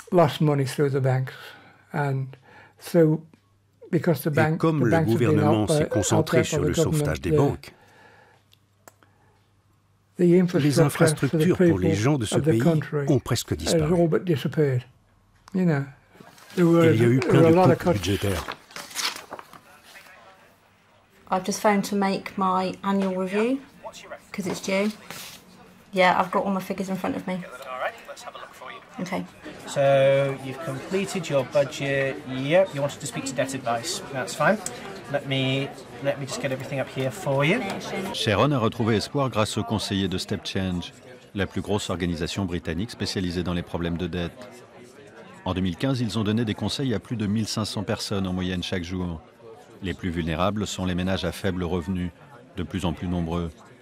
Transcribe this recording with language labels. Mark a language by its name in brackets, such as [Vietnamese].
[French] Et comme le gouvernement s'est concentré sur le sauvetage des banques, les infrastructures pour les gens de ce pays ont presque disparu. Il y a eu plein de coupes budgétaires. [English] I've just phoned to make my annual review because it's due. Yeah, I've got all my figures in front of me. All right, let's have a look for you. Okay. So you've completed your budget. Yep, you wanted to speak to debt advice. That's fine. Let me just get everything up here for you. [French] Sharon a retrouvé espoir grâce au conseiller de Step Change, la plus grosse organisation britannique spécialisée dans les problèmes de dette. En 2015, ils ont donné des conseils à plus de 1500 personnes en moyenne chaque jour. Les plus vulnérables sont les ménages à faible revenu, de plus en plus nombreux.